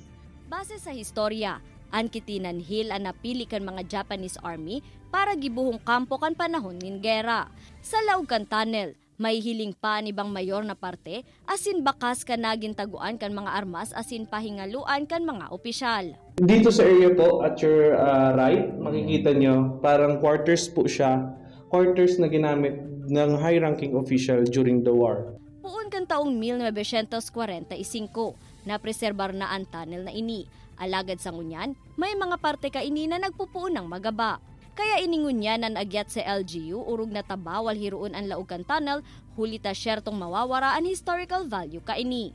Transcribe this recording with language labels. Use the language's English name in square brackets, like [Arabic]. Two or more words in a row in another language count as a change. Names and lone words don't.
[Bikol] Base sa historya, ang Kitinan Hill ang napili kan mga Japanese Army para gibuhong kampo kan panahon nin gera. Sa laog kan tunnel, may hiling pa ni bang mayor na parte, asin bakas ka naging taguan kan mga armas asin pahingaluan kan mga opisyal. [Filipino] Dito sa area po [English] at your right, [Filipino] makikita nyo parang quarters po siya. Quarters na ginamit ng [English] high-ranking official during the war. [Bikol] Puun kan taong 1945, napreserbar na ang tunnel na ini. Alagad sa ngunyan, may mga parte ka ini na nagpupuon ng magaba. Kaya iningun niya nan agyat sa LGU urog na tabawal hiruon ang laugan tunnel, huli ta syertong mawawara ang [English] historical value [Bikol] kaini.